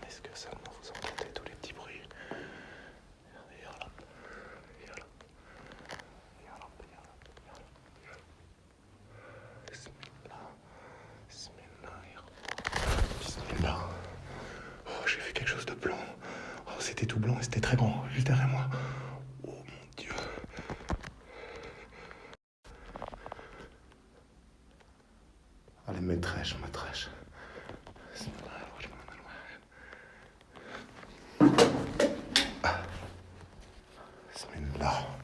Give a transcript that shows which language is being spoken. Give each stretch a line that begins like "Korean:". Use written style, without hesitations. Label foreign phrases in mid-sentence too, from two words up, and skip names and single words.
French: Est-ce que seulement vous entendez tous les petits bruits?
Arabic: يا رب، يا رب، يا رب، يا رب، يا رب. بسم الله، بسم الله، يا رب. Bismillah.
French: Oh, j'ai vu quelque chose de blanc. Oh, c'était tout blanc et c'était très grand, juste derrière moi. Oh mon Dieu. Allez, maîtresse.
Arabic: Bismillah.